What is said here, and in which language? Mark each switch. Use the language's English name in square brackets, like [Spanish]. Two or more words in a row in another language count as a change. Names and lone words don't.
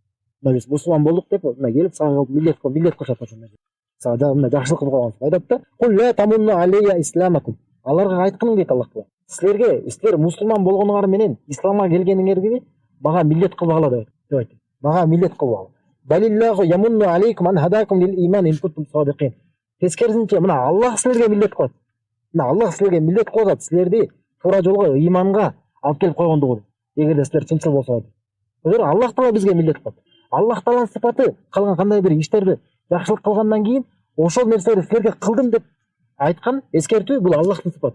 [Kyrgyz] Биз мусулман болдук деп, мына келип сага милдет кылышат ошондой. Сага мына жакшылык кылып койгон. Айтат да, [Arabic] "قل لا تمنوا علي إسلامكم." [Kyrgyz] Аларга айткын дейт Аллах Таала. Силер мусулман болгоnuңар менен исламга келгениңерге мага милдет кылбагыла деп айтты. Мага милдет кылбагыла. [Arabic] بل الله يمن عليكم أن هداكم للإيمان إن كنتم صادقين. [Kyrgyz] Тескерисинче мына Аллах силерге милдет кылат. Мына Аллах силерге милдет кылат, силерди туура жолго, иманга алып келип койгондугу. Эгерде силер чынчыл болсоңор. Эгер Аллах Таала бизге милдет кылат. Аллах Тааланын сыпаты кылган кандай бир иштерди жакшылык кылгандан кийин ошол нерселерди силерге кылдым деп айткан эскертүү, бул Аллахтын сыпаты.